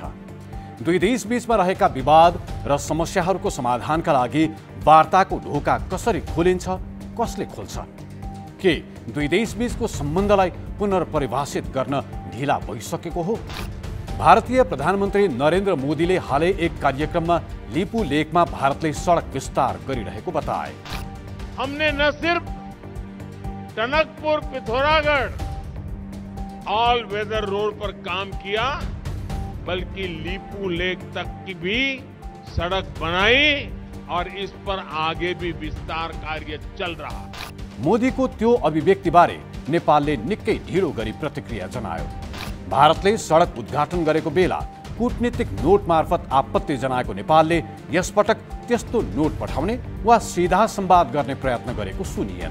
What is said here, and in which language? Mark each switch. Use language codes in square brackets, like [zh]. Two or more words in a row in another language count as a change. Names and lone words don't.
[ne] दुई देश बीचमा रहेका विवाद र समस्याहरूको समाधानका लागि वार्ताको ढोका कसरी खोलिन्छ, कसले खोल्छ? के दुई देश बीचको सम्बन्धलाई पुनर्परिभाषित गर्न ढिला भइसकेको हो? भारतीय प्रधानमन्त्री नरेन्द्र मोदीले हालै एक कार्यक्रममा लिपु लेकमा भारतले सडक विस्तार गरिरहेको बताए। [hi] हमने न सिर्फ टनकपुर पिथौरागढ़ [en] all weather road [hi] पर काम किया, बल्कि लिपु लेक तक की भी सड़क बनाई और इस पर आगे भी विस्तार कार्य चल रहा है। [ne] मोदीको त्यो अभिव्यक्तिबारे नेपालले निकै ढिलो गरी प्रतिक्रिया जनायो। भारतले सडक उद्घाटन गरेको बेला कूटनीतिक नोट मार्फत आपत्ति जनाएको नेपालले यसपटक त्यस्तो नोट पठाउने वा सिधा संवाद गर्ने प्रयत्न गरेको सुनिएन।